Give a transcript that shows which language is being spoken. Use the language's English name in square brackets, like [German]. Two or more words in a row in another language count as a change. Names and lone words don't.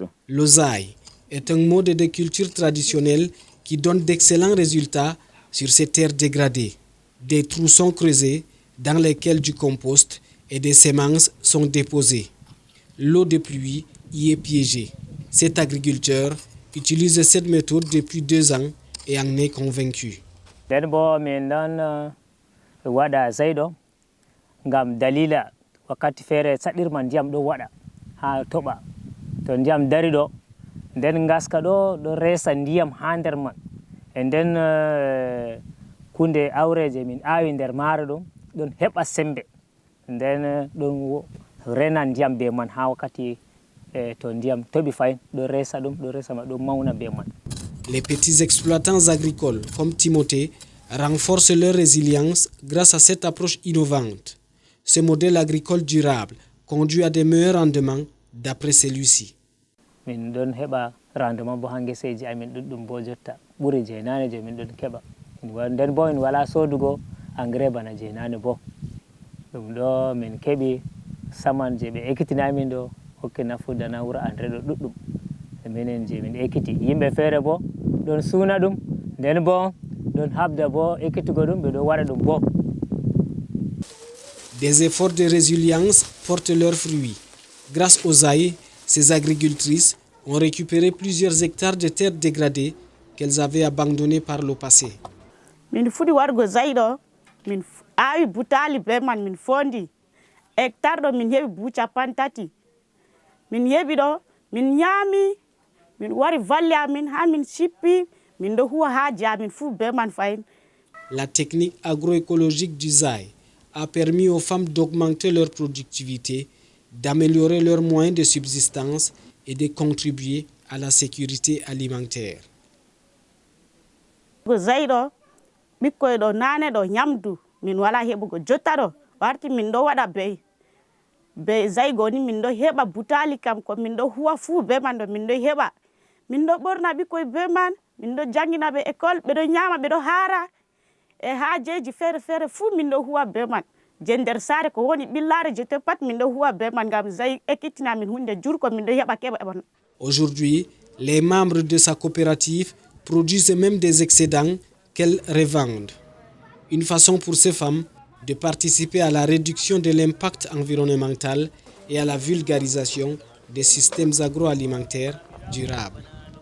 [French] Le ZAI est un mode de culture traditionnel qui donne d'excellents résultats sur ces terres dégradées. Des trous sont creusés dans lesquels du compost et des semences sont déposées. L'eau de pluie y est piégée. Cet agriculteur utilise cette méthode depuis 2 ans et en est convaincu. [Fula] Ngam dalila wakkati feere saɗirma ndiyam ɗo waɗa ha toɓa to ndiyam dari ɗo nden ngaska ɗo reesa ndiyam ha nder man e nden kunde awreje min aawi nder maaro ɗon heɓa sembe nden ɗon rena ndiyam be man ha wakkati to ndiyam toɓi fayin ɗo reesa ma ɗo mawna be man. [French] Les petits exploitants agricoles comme Timothée renforcent leur résilience grâce à cette approche innovante. Ce modèle agricole durable conduit à des meilleurs rendements d'après celui-ci. [Fula] Min ɗon heɓa rendement bo ha gueseji amin ɗuɗɗum bo jotta ɓuri jeenane je min ɗon keɓa nden bo min wala sodugo engrais bana jeenane bo ɗum ɗo min keɓi saman je ɓe ekkitini amin ɗo hokki nafuda wuro André ɗo ɗuɗɗum e minen je min ekkiti yimɓe feere bo ɗon suuna ɗum nden bo ɗon habda bo ekkitugo ɗum ɓe ɗo waɗa ɗum bo. [French] Des efforts de résilience portent leurs fruits. Grâce aux ZAI, ces agricultrices ont récupéré plusieurs hectares de terres dégradées qu'elles avaient abandonnées par le passé. [Fula] Min fuɗi waɗugo ZAI ɗo min aawi butali be man min fondi hectare ɗo min heɓi buhu 30. Min heɓi ɗo min ñaami min wari valle amin ha min sippi min ɗo huwa haaji amin fu be man fayin. [French] La technique agroécologique du ZAI a permis aux femmes d'augmenter leur productivité, d'améliorer leurs moyens de subsistance et de contribuer à la sécurité alimentaire. [Fula] ZAI ɗo ɓikkoy ɗo nane ɗo ñamdu min wala heɓugo jotta ɗo warti min ɗo waɗa be ZAI goni min ɗo heɓa butali kam ko min ɗo huwa fu be man ɗo min ɗo heɓa min ɗo ɓorna ɓikkoy be man min ɗo jangina ɓe école ɓe ɗo ñama ɓe ɗo haara e haajeji feere feere fu min ɗo huwa be man Gender sare ko woni billare jete pat min do huwa be man gam zay ekitina min hunde jur ko min do yaba keba bon. [French] Aujourd'hui, les membres de sa coopérative produisent même des excédents qu'elles revendent. Une façon pour ces femmes de participer à la réduction de l'impact environnemental et à la vulgarisation des systèmes agroalimentaires durables.